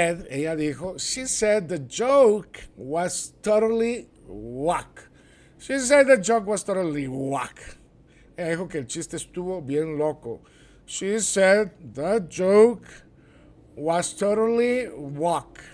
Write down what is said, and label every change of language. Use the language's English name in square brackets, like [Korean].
[Spanish] Ella dijo, [English] she said the joke was totally whack. She said the joke was totally whack. [Spanish] Ella dijo que el chiste estuvo bien loco. [English] She said the joke was totally whack.